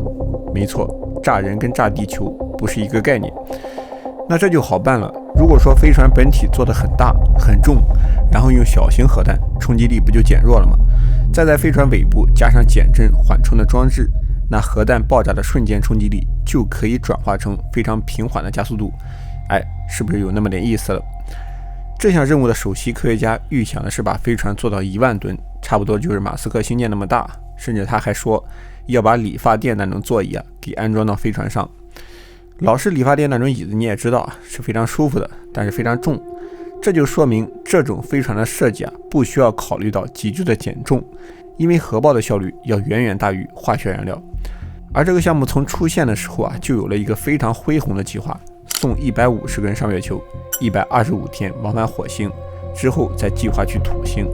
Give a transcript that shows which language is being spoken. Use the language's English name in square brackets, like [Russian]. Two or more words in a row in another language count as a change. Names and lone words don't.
[Chinese] 沒錯，炸人跟炸地球不是一個概念。那這就好辦了。如果說飛船本體做得很大很重，然後用小型核彈，衝擊力不就減弱了嗎？再在飛船尾部加上減震緩衝的裝置，那核彈爆炸的瞬間衝擊力就可以轉化成非常平緩的加速度。是不是有那麼點意思了？這項任務的首席科学家預想的是把飛船做到1萬噸，差不多就是馬斯克星艦那麼大，甚至他還說要把理髮店那種座椅給安裝到飛船上。老式理髮店那種椅子你也知道是非常舒服的，但是非常重，這就說明這種飛船的設計不需要考慮到急劇的減重，因為核爆的效率要遠遠大於化學燃料。而這個項目從出現的時候就有了一個非常恢宏的計劃，送150个人上月球，125天往返火星，之後再計劃去土星。